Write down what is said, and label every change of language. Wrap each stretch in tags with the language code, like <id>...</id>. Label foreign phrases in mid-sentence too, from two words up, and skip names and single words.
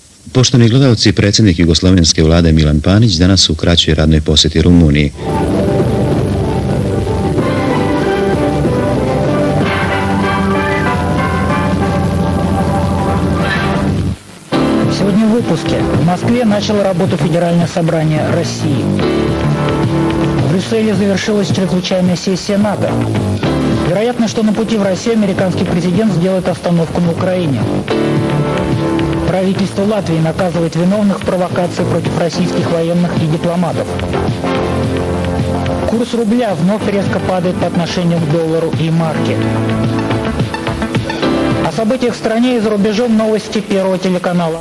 <sr>Poštovani gledalci, predsjednik Jugoslovenske vlade Milan Panić danas u kraćoj radnoj posjeti Rumuniji.</sr> <ru>Сегодня в выпуске. В Москве начало работу Федеральное собрание России. В Брюсселе завершилась чрезвычайная сессия НАТО. Вероятно, что на пути в Россию американский президент сделает остановку на Украине. Правительство Латвии наказывает виновных в провокации против российских военных и дипломатов. Курс рубля вновь резко падает по отношению к доллару и марке. О событиях в стране и за рубежом новости Первого телеканала.</ru>